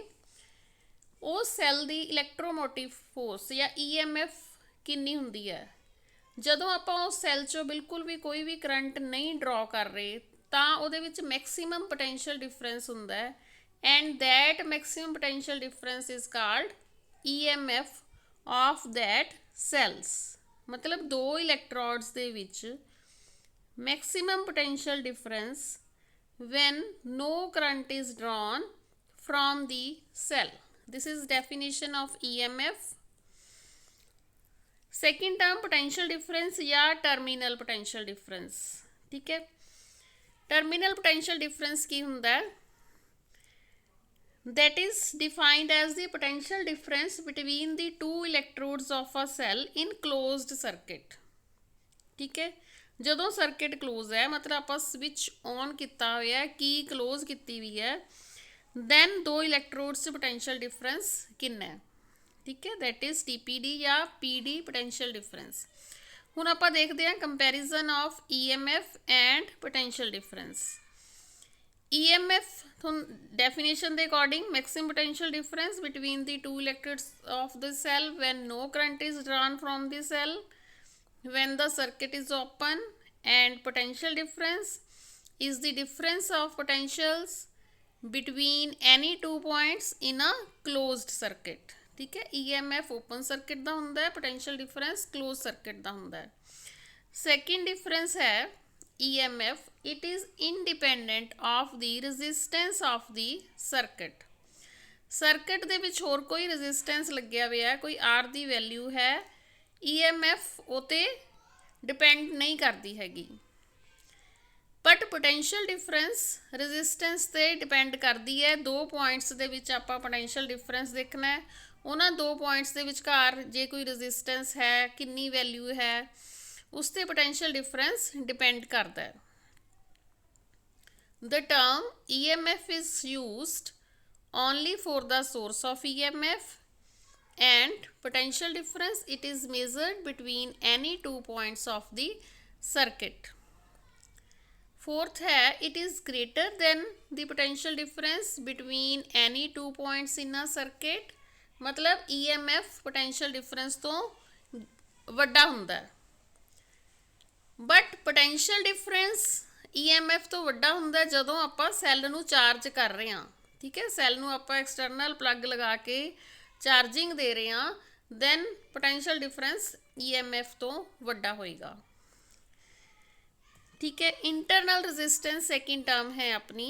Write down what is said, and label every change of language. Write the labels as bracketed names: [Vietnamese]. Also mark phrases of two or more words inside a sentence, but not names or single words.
[Punjabi] ਉਹ ਸੈੱਲ ਦੀ [English] electromotive force [Punjabi] ਜਾਂ EMF ਕਿੰਨੀ ਹੁੰਦੀ ਹੈ ਜਦੋਂ ਆਪਾਂ ਉਸ ਸੈੱਲ 'ਚੋਂ ਬਿਲਕੁਲ ਵੀ ਕੋਈ ਵੀ ਕਰੰਟ ਨਹੀਂ ਡਰਾ ਕਰ ਰਹੇ, ਤਾਂ ਉਹਦੇ ਵਿੱਚ [English] maximum potential difference [Punjabi] ਹੁੰਦਾ ਹੈ। [English] and that maximum potential difference is called EMF of that cells. [Punjabi] ਮਤਲਬ ਦੋ ਇਲੈਕਟ੍ਰੋਡਸ ਦੇ ਵਿੱਚ [English] maximum potential difference when no current is drawn from the cell. This is definition of EMF. Second term potential difference या terminal potential difference। [Punjabi] ਠੀਕ ਹੈ, [English] terminal potential difference [Punjabi] ਕੀ ਹੁੰਦਾ ਹੈ? [English] That is defined as the potential difference between the two electrodes of a cell in closed circuit। [Punjabi] ਠੀਕ ਹੈ, ਜਦੋਂ ਸਰਕਿਟ ਕਲੋਜ਼ ਹੈ, ਮਤਲਬ ਆਪਾਂ [English] switch on [Punjabi] ਕੀਤਾ ਹੋਇਆ, ਕੀ ਕਲੋਜ਼ ਕੀਤੀ ਵੀ ਹੈ, ਦੈਨ ਦੋ ਇਲੈਕਟ੍ਰੋਡਸ 'ਚ [English] potential difference [Punjabi] ਕਿੰਨਾ ਹੈ। ਠੀਕ ਹੈ, [English] that is TPD [Punjabi] ਜਾਂ [English] PD potential difference. [Punjabi] ਹੁਣ ਆਪਾਂ ਦੇਖਦੇ ਹਾਂ [English] comparison of EMF and potential difference. EMF ਤੁਹਾਨੂੰ ਡੈਫੀਨੇਸ਼ਨ ਦੇ ਅਕੋਰਡਿੰਗ maximum potential difference between the two electrodes of the cell when no current is drawn from the cell when the circuit is open, and potential difference is the difference of potentials between any two points in a closed circuit। [Punjabi] ਠੀਕ ਹੈ, EMF [English] open circuit [Punjabi] ਦਾ ਹੁੰਦਾ ਹੈ, [English] potential difference closed circuit [Punjabi] ਦਾ ਹੁੰਦਾ ਹੈ। [English] second difference ਹੈ EMF, it is independent of the resistance of the circuit। [Punjabi] ਸਰਕਟ ਦੇ ਵਿੱਚ ਹੋਰ ਕੋਈ ਰੈਜ਼ਿਸਟੈਂਸ ਲੱਗਿਆ ਹੋਇਆ, ਕੋਈ R ਦੀ ਵੈਲਿਊ ਹੈ, EMF ਉਹ 'ਤੇ ਡਿਪੈਂਡ ਨਹੀਂ ਕਰਦੀ ਹੈਗੀ। [English] but potential difference resistance [Punjabi] 'ਤੇ ਡਿਪੈਂਡ ਕਰਦੀ ਹੈ। ਦੋ ਪੁਆਇੰਟਸ ਦੇ ਵਿੱਚ ਆਪਾਂ [English] potential difference [Punjabi] ਦੇਖਣਾ ਹੈ। ਉਹਨਾਂ ਦੋ ਪੁਆਇੰਟਸ ਦੇ ਵਿਚਕਾਰ ਜੇ ਕੋਈ ਰੈਜ਼ਿਸਟੈਂਸ ਹੈ, ਕਿੰਨੀ ਵੈਲਿਊ ਹੈ, ਉਸ 'ਤੇ [English] potential difference depend [Punjabi] ਕਰਦਾ ਹੈ। [English] The term EMF is used only for the source of EMF, and potential difference it is measured between any two points of the circuit। fourth है, it is greater than the potential difference between any two points in a circuit। [Punjabi] मतलब EMF [English] potential difference [Punjabi] ਤੋਂ ਵੱਡਾ ਹੁੰਦਾ ਹੈ, [English] but potential difference EMF [Punjabi] ਤੋਂ ਵੱਡਾ ਹੁੰਦਾ ਜਦੋਂ ਆਪਾਂ ਸੈੱਲ ਨੂੰ ਚਾਰਜ ਕਰ ਰਹੇ ਹਾਂ। ਠੀਕ ਹੈ, ਸੈੱਲ ਨੂੰ ਆਪਾਂ [English] external plug [Punjabi] ਲਗਾ ਕੇ ਚਾਰਜਿੰਗ ਦੇ ਰਹੇ ਹਾਂ, ਦੈਨ [English] potential difference EMF [Punjabi] ਤੋਂ ਵੱਡਾ ਹੋਏਗਾ। ਠੀਕ ਹੈ, [English] internal resistance second term [Punjabi] ਹੈ ਆਪਣੀ।